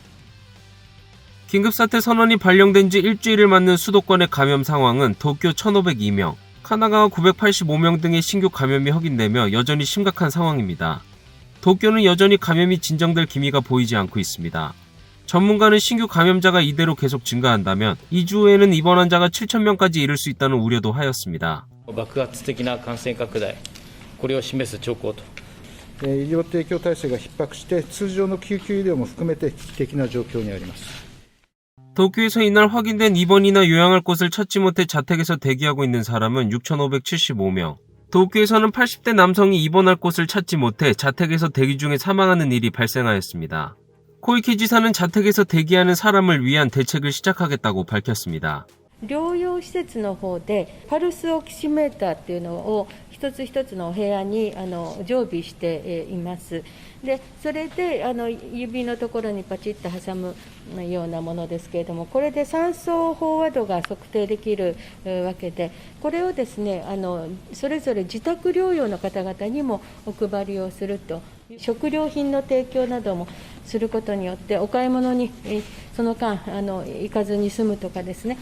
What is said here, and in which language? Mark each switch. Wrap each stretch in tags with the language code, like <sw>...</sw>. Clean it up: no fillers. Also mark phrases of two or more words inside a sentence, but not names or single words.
<ko>긴급사태 선언이 발령된 지 일주일을 맞는 수도권의 감염 상황은 도쿄 1,502명, 카나가와 985명 등의 신규 감염이 확인되며 여전히 심각한 상황입니다. 도쿄는 여전히 감염이 진정될 기미가 보이지 않고 있습니다. 전문가는 신규 감염자가 이대로 계속 증가한다면 2주 후에는 입원 환자가 7,000명까지 이를 수 있다는 우려도 하였습니다.</ko> <ja>爆発的な感染拡大、これを示す兆候と。医療提供体制が逼迫して通常の救急医療も含めて危機的な状況にあります。</ja> <ko>도쿄에서 이날 확인된 입원이나 요양할 곳을 찾지 못해 자택에서 대기하고 있는 사람은 6,575명. 도쿄에서는 80대 남성이 입원할 곳을 찾지 못해 자택에서 대기 중에 사망하는 일이 발생하였습니다. 코이키 지사는 자택에서 대기하는 사람을 위한 대책을 시작하겠다고 밝혔습니다.</ko> <ja>療養施設の方でパルスオキシメーターっていうのを一つ一つのお部屋に常備しています。でそれで指のところにパチッと挟むようなものですけれども、これで酸素飽和度が測定できるわけで、これをですねそれぞれ自宅療養の方々にもお配りをすると、食料品の提供などもすることによってお買い物にその間行かずに済むとかですね。</ja>